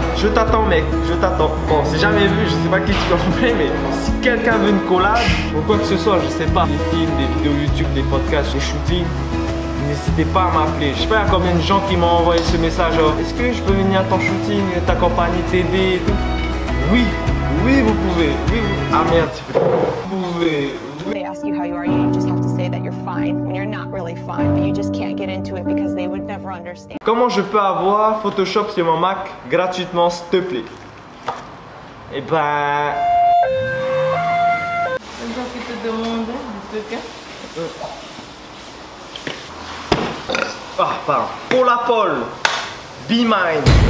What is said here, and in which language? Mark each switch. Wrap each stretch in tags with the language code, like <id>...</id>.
<fr>Je t'attends mec, je t'attends. Bon, c'est jamais vu, je sais pas qui tu vas trouver, mais si quelqu'un veut une collab, ou quoi que ce soit, je sais pas, des films, des vidéos YouTube, des podcasts, des shootings, n'hésitez pas à m'appeler. Je sais pas combien de gens qui m'ont envoyé ce message. Est-ce que je peux venir à ton shooting, t'accompagner, t'aider et tout? Oui, oui vous pouvez. Oui, ah merde, vous pouvez.</fr> <en>They ask you how you are, you just have to say that you're fine when you're not really fine, but you just can't get into it because they would never understand.</en> <fr>Comment je peux avoir Photoshop sur mon Mac gratuitement, s'il te plaît? Eh ben... Les gens qui te demandent du truc, Ah, pardon. Paula Paul, Be Mine.</fr>